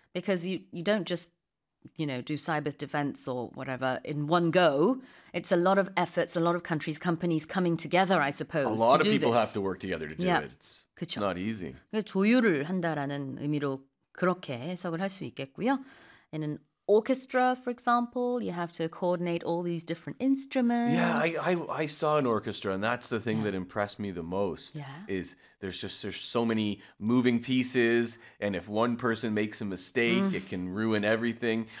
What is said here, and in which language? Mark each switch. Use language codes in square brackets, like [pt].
[en] Because you don't just, you know, do cyber defense or whatever in one go. It's a lot of efforts, a lot of countries, companies coming together, I suppose, to do this. A lot of people have to work together to do it. It's [ko] 그쵸. [en] Not easy. [ko] 조율을 한다라는 의미로 그렇게 해석을 할 수 있겠고요. [en] In an orchestra, for example, you have to coordinate all these different instruments. Yeah, I saw an orchestra, and that's the thing that impressed me the most. Yeah. Is there's so many moving pieces, and if one person makes a mistake, it can ruin everything.